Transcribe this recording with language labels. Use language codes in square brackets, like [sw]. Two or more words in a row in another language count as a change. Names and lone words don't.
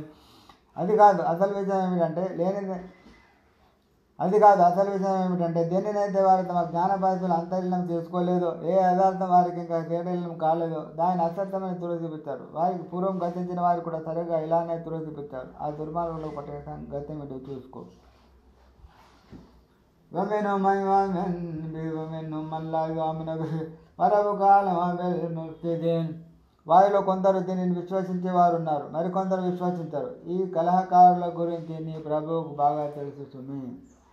[te] అది కాదు అసలు విషయం ఏమిటంటే దేనినైతే వారు తమ జ్ఞాన పరిస్థితులు అంతర్లీనం చేసుకోలేదో, ఏ యథార్థం వారికి ఇంకా తేటలీనం కాలేదో దాన్ని అసత్యమని తులసిపుచ్చారు. వారికి పూర్వం గతించిన వారు కూడా సరిగ్గా ఇలానే తులసిపుచ్చారు. ఆ దుర్మార్గులకు పట్టిన గతమిటి చూసుకో. [ar] ومنهم من يؤمن به ومنهم من لا يؤمن به وربك أعلم بالمفسدين. [te] వారిలో కొందరు దీనిని విశ్వసించేవారు ఉన్నారు, మరికొందరు విశ్వసించరు. ఈ కలహకారుల గురించి నీ ప్రభువుకు బాగా తెలుసు సుమి.